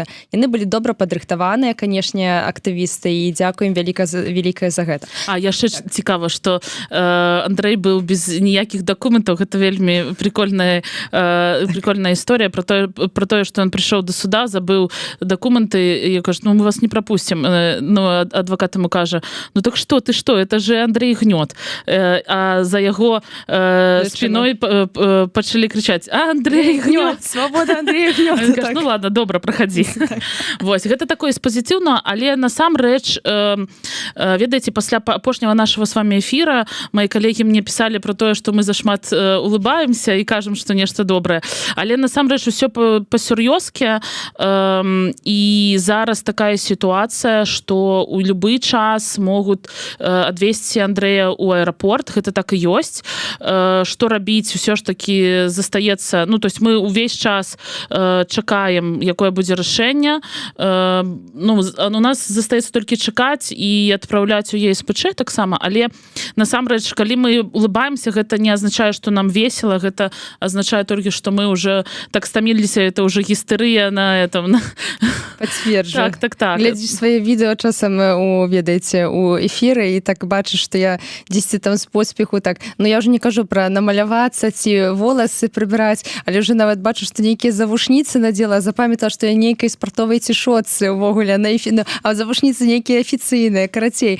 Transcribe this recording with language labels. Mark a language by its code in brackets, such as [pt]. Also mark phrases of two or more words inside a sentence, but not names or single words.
[be] Яны былі добра падрыхтаваныя, канешне, актывісты, і дзякуем вялікае за гэта. А яшчэ цікава, што Андрэй быў без ніякіх дакументаў. Гэта вельмі прикольная історыя про тое, што ён прыйшоў до суда, забыў дакументы, і кажу, ну [ru] мы вас не пропустим. Ну, адвокат ему кажа, ну так что, ты что, это же Андрей Гнёт. [be] А за яго спиной пачалі кричаць, Андрей Гнёт, [ru] свобода Андрея Гнёта. [be] Ён кажа, [ru] ну ладно, [be] добра, праходи. Вось, гэта такое пазітыўна, але насамрэч, ведаеце, пасля апошняга [ru] нашего с вами эфира мои коллеги мне писали [be] про тое, что мы зашмат улыбаемся и кажем, что нешта добрае. Але насамрэч усё па-сур'ёзкі, і зараз такая [ru] ситуация, что [be] у любы час могут адвезці Андрэя ў аэрапорт, гэта так і ёсць. Што рабіць, усё ж таки застаецца, ну, то есть мы увесь час чакаем, якое будзе рашэнне. Ну, у нас застаецца толькі чакаць і адпраўляць у ЕСПЧ таксама, але насамрэч, калі мы улыбаемся, гэта не означае, [ru] что нам весело, [be] гэта означае толькі, [ru] что мы уже так стаміліся, это уже гістэрыя на этом. [be] Пацверджу. Так. Глядзіш свае відэо часам ведаеце у эфіры і так бачыш, што я дзесьці там з поспеху так, ну я уже не кажу про намалявацца ці воласы прыбіраць, але уже нават бачу, што нейкія завушніцы надзела, запамятала, што я нейкай спартовай цішотцы увогуле на эфіры, а завушніцы нейкія афіцыйныя, карацей.